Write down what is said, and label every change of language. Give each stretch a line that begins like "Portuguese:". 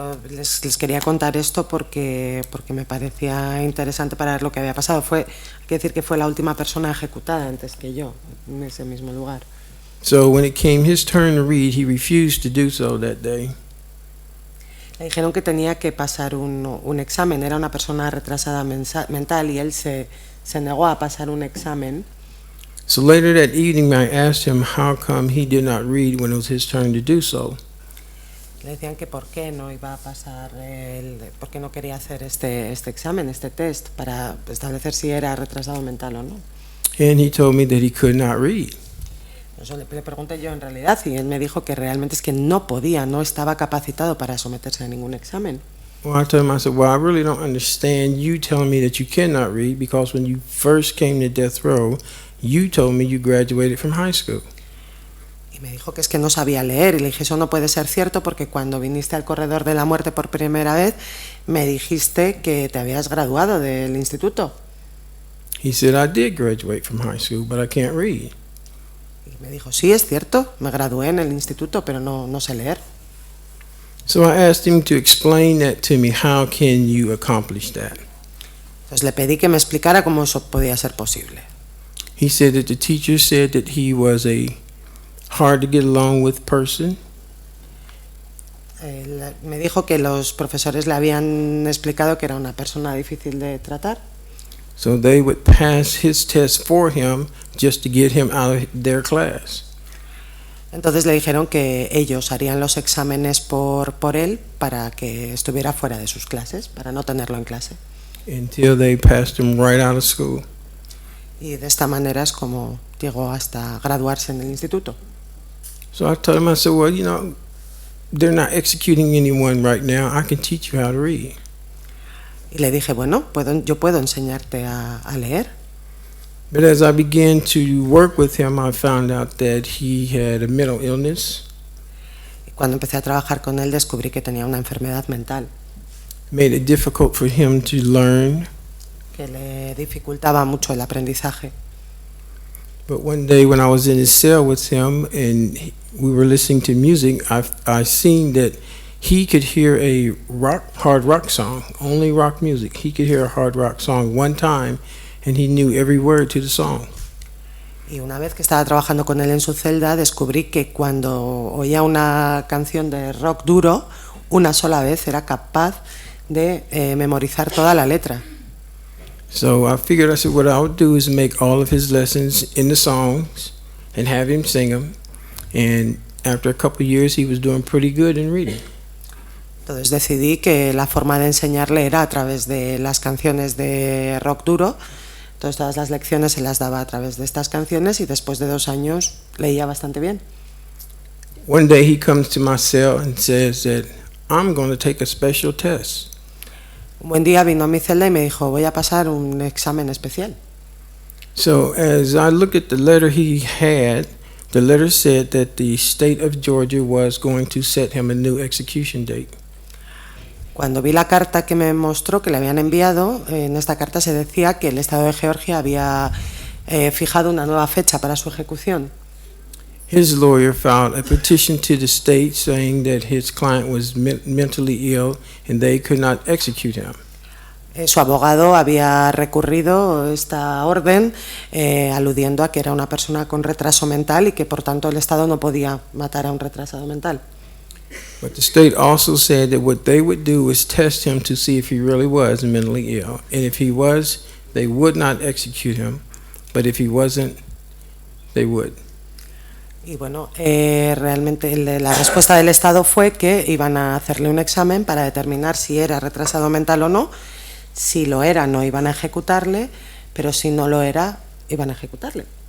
Spanish: Les quería contar esto porque me parecía interesante para ver lo que había pasado. Hay que decir que fue la última persona ejecutada antes que yo en ese mismo lugar.
English: So when it came his turn to read, he refused to do so that day.
Spanish: Le dijeron que tenía que pasar un examen. Era una persona retrasada mental y él se negó a pasar un examen.
English: So later that evening, I asked him how come he did not read when it was his turn to do so.
Spanish: Le decían que por qué no iba a pasar, por qué no quería hacer este examen, este test, para establecer si era retrasado mental o no.
English: And he told me that he could not read.
Spanish: Eso le pregunté yo en realidad y él me dijo que realmente es que no estaba capacitado para someterse a ningún examen.
English: Well, I told him, I said, well, I really don't understand you telling me that you cannot read because when you first came to death row, you told me you graduated from high school.
Spanish: Y me dijo que es que no sabía leer y le dije, eso no puede ser cierto porque cuando viniste al corredor de la muerte por primera vez me dijiste que te habías graduado del instituto.
English: He said, I did graduate from high school, but I can't read.
Spanish: Y me dijo, sí, es cierto, me gradué en el instituto, pero no sé leer.
English: So I asked him to explain that to me. How can you accomplish that?
Spanish: Entonces le pedí que me explicara cómo eso podía ser posible.
English: He said that the teacher said that he was a hard to get along with person.
Spanish: Me dijo que los profesores le habían explicado que era una persona difícil de tratar.
English: So they would pass his test for him just to get him out of their class.
Spanish: Entonces le dijeron que ellos harían los exámenes por él para que estuviera fuera de sus clases, para no tenerlo en clase.
English: Until they passed him right out of school.
Spanish: Y de esta manera es como llegó hasta graduarse en el instituto.
English: So I told him, I said, well, you know, they're not executing anyone right now. I can teach you how to read.
Spanish: Y le dije, bueno, yo puedo enseñarte a leer.
English: But as I began to work with him, I found out that he had a mental illness.
Spanish: Y cuando empecé a trabajar con él, descubrí que tenía una enfermedad mental.
English: Made it difficult for him to learn.
Spanish: Que le dificultaba mucho el aprendizaje.
English: But one day when I was in his cell with him and we were listening to music, I seen that he could hear a hard rock song, only rock music. He could hear a hard rock song one time and he knew every word to the song.
Spanish: Y una vez que estaba trabajando con él en su celda, descubrí que cuando oía una canción de rock duro, una sola vez era capaz de memorizar toda la letra.
English: So I figured, I said, what I would do is make all of his lessons in the songs and have him sing them. And after a couple of years, he was doing pretty good in reading.
Spanish: Entonces decidí que la forma de enseñarle era a través de las canciones de rock duro, Entonces todas las lecciones se las daba a través de estas canciones y después de 2 años leía bastante bien.
English: One day he comes to my cell and says that I'm going to take a special test.
Spanish: Un buen día vino a mi celda y me dijo, voy a pasar un examen especial.
English: So as I look at the letter he had, the letter said that the state of Georgia was going to set him a new execution date.
Spanish: Cuando vi la carta que me mostró que le habían enviado, en esta carta se decía que el Estado de Georgia había fijado una nueva fecha para su ejecución.
English: His lawyer filed a petition to the state saying that his client was mentally ill and they could not execute him.
Spanish: Su abogado había recurrido esta orden aludiendo a que era una persona con retraso mental y que por tanto el Estado no podía matar a un retrasado mental.
English: But the state also said that what they would do was test him to see if he really was mentally ill. And if he was, they would not execute him. But if he wasn't, they would.
Spanish: Y bueno, realmente la respuesta del Estado fue que iban a hacerle un examen para determinar si era retrasado mental o no. Si lo era, no iban a ejecutarle, pero si no lo era, iban a ejecutarle.